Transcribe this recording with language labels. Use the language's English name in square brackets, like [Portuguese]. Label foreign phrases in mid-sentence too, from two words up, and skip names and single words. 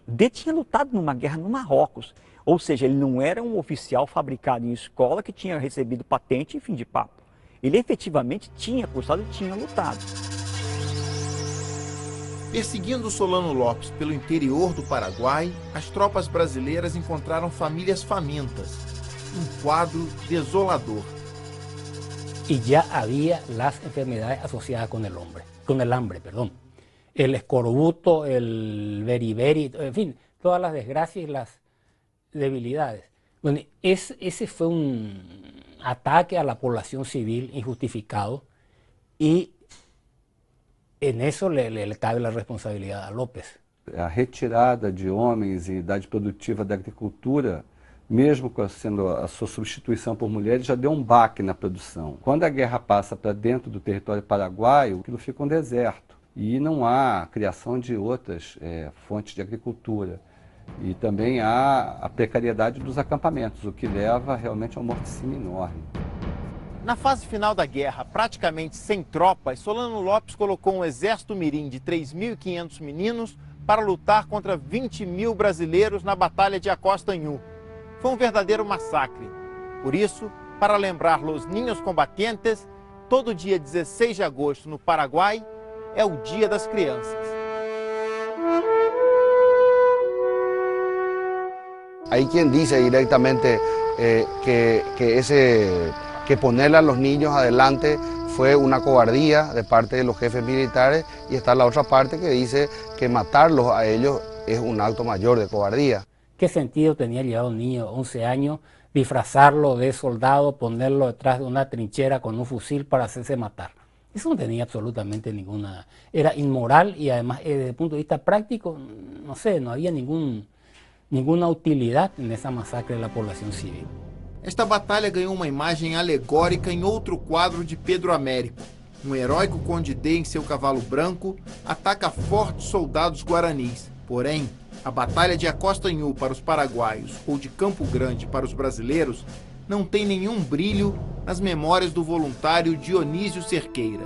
[Portuguese] D tinha lutado numa guerra no Marrocos, ou seja, ele não era um oficial fabricado em escola que tinha recebido patente e fim de papo. Ele efetivamente tinha cursado e tinha lutado. Perseguindo Solano Lopes pelo interior do Paraguai, as tropas brasileiras encontraram famílias famintas. Um quadro desolador. [Spanish] Y ya había las enfermedades asociadas con el hambre, perdón. El escorbuto, el beriberi, en fin, todas las desgracias y las debilidades. Bueno, ese fue un ataque a la población civil injustificado y en eso le cabe la responsabilidad a López. [Portuguese] A retirada de homens e idade produtiva da agricultura, mesmo sendo a sua substituição por mulheres, já deu um baque na produção. Quando a guerra passa para dentro do território paraguaio, aquilo fica um deserto. E não há criação de outras fontes de agricultura. E também há a precariedade dos acampamentos, o que leva realmente a um morticínio enorme. Na fase final da guerra, praticamente sem tropas, Solano Lopes colocou um exército mirim de 3.500 meninos para lutar contra 20 mil brasileiros na Batalha de Acostanhú. Foi um verdadeiro massacre. Por isso, para lembrar [Spanish] los niños combatientes, [Portuguese] todo dia 16 de agosto no Paraguai é o Dia das Crianças. [Spanish] Hay quien dice directamente que ponerle a los niños adelante fue una cobardía de parte de los jefes militares, y está la otra parte que dice que matarlos a ellos es un acto mayor de cobardía. ¿Qué sentido tenía llevar a un niño de 11 años, disfrazarlo de soldado, ponerlo detrás de una trinchera con un fusil para hacerse matar? Eso no tenía absolutamente ninguna... Era inmoral y además desde el punto de vista práctico, no sé, no había ninguna utilidad en esa masacre de la población civil. [Portuguese] Esta batalha ganhou uma imagem alegórica em outro quadro de Pedro Américo. Um heróico Conde D em seu cavalo branco ataca fortes soldados guaranis. Porém, a Batalha de Acostanhú para os paraguaios ou de Campo Grande para os brasileiros não tem nenhum brilho nas memórias do voluntário Dionísio Cerqueira.